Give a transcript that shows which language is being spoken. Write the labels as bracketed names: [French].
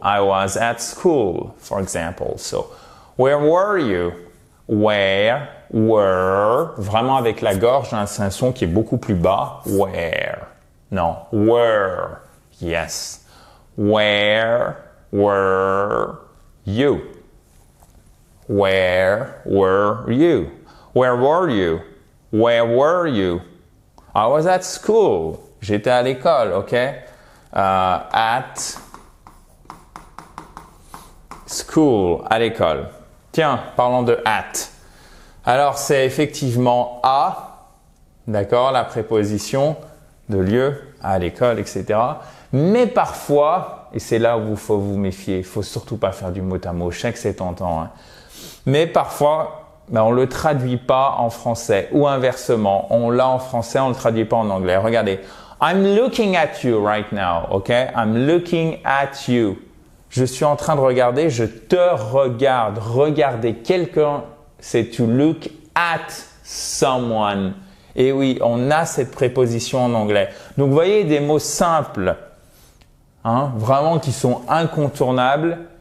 [English] I was at school, for example. So, where were you? Where were, [French] vraiment avec la gorge, hein, c'est un son qui est beaucoup plus bas. [English] Where. Non, were. Yes. Where were you? Where were you? Where were you? Where were you? I was at school. [French] J'étais à l'école, ok? [English] At school, [French] à l'école. Tiens, parlons de at. Alors, c'est effectivement à, d'accord, la préposition de lieu, à l'école, etc. Mais parfois, et c'est là où il faut vous méfier, il faut surtout pas faire du mot à mot, je sais que c'est tentant, hein. Mais parfois, on le traduit pas en français ou inversement, on l'a en français, on le traduit pas en anglais. Regardez, [English] I'm looking at you right now, ok? I'm looking at you. [French] Je suis en train de regarder, je te regarde. Regarder quelqu'un, c'est [English] to look at someone. [French] Et oui, on a cette préposition en anglais. Donc, vous voyez des mots simples, hein, vraiment qui sont incontournables.